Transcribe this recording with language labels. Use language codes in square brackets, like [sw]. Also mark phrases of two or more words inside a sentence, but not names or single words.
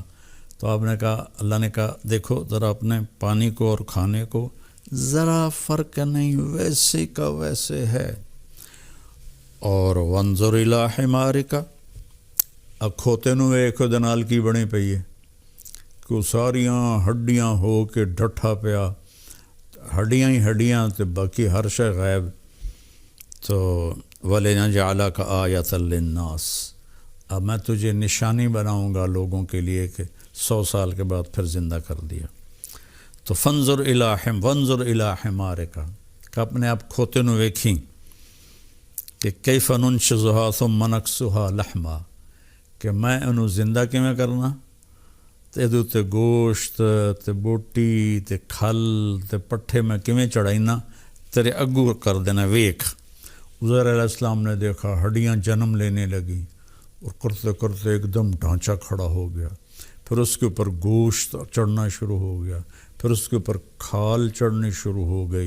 [ur] تو آپ نے کہا، اللہ نے کہا دیکھو ذرا اپنے پانی کو اور کھانے کو، ذرا فرق نہیں، ویسے کا ویسے ہے. [pa] اور [ar] وانظر الی حمارک، [pa] اب کھوتے نو ایک دنال کی بنی پئی ہے کہ ساریاں ہڈیاں ہو کے ڈٹھا پیا، ہڈیاں ہی ہڈیاں تے باقی ہر شے غائب. [ur] تو [ar] وَلِنَجْعَلَكَ آیَةً لِلنَّاسِ، [ur] اب میں تجھے نشانی بناؤں گا لوگوں کے لیے کہ 100 سال کے بعد پھر زندہ کر دیا. [pa] تو [ar] وانظر الی حمارک، [pa] کہ اپنے آپ کھوتے نو ویکھیں کہ [ar] کیف ننشزها ثم نکسوها لحما، [pa] کہ میں انہوں زندہ کیویں کرنا، تے ادھے تے گوشت تے بوٹی تے کھل تے پٹھے میں کیویں چڑھائینا، تیرے اگو کر دینا ویکھ. [ur] عزیر علیہ السلام نے دیکھا ہڈیاں جنم لینے لگی اور کرتے کرتے ایک دم ڈھانچہ کھڑا ہو گیا. پھر اس کے اوپر گوشت چڑھنا شروع ہو گیا، پھر اس کے اوپر کھال چڑھنی شروع ہو گئی.